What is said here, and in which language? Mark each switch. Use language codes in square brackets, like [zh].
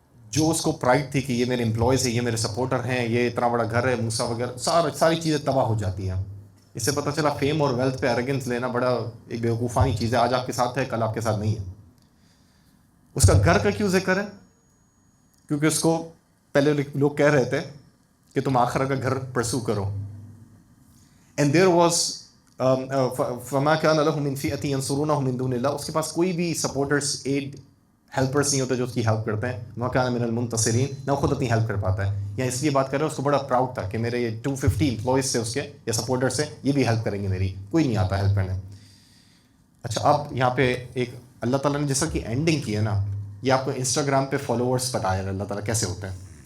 [ur] جو اس کو پرائڈ تھی کہ یہ میرے امپلائیز ہیں، یہ میرے سپورٹر ہیں، یہ اتنا بڑا گھر ہے، موسیٰ وغیرہ، ساری چیزیں تباہ ہو جاتی ہیں. اس سے پتہ چلا فیم اور ویلتھ پہ ایروگنس لینا بڑا ایک بیوقوفانی چیز ہے. آج آپ کے ساتھ ہے، کل آپ کے ساتھ نہیں ہے. اس کا گھر کا کیوں ذکر ہے؟ کیونکہ اس کو پہلے لوگ کہہ رہے تھے کہ تم آخرت کا گھر پرسو کرو. [en] and there was [ar] فما كان له من فئة ينصرونه من دون الله. [ur] اس کے پاس کوئی بھی سپورٹرز، ایڈ، ہیلپرس نہیں ہوتے جو اس کی ہیلپ کرتے ہیں. [ar] وما كان من المنتصرین، [ur] نہ خود اپنی ہیلپ کر پاتا ہے. یا اس لیے بات کر رہے ہیں، اس کو بڑا پراؤڈ تھا کہ میرے یہ 250 امپلائیز سے اس کے یا سپورٹرس سے، یہ بھی ہیلپ کریں گے میری. کوئی نہیں آتا ہیلپ کرنے. اچھا، اب یہاں پہ ایک اللہ تعالیٰ نے جیسا کہ اینڈنگ کی ہے نا، یہ آپ کو انسٹاگرام پہ فالوورس بتایا اللہ تعالیٰ کیسے ہوتے ہیں.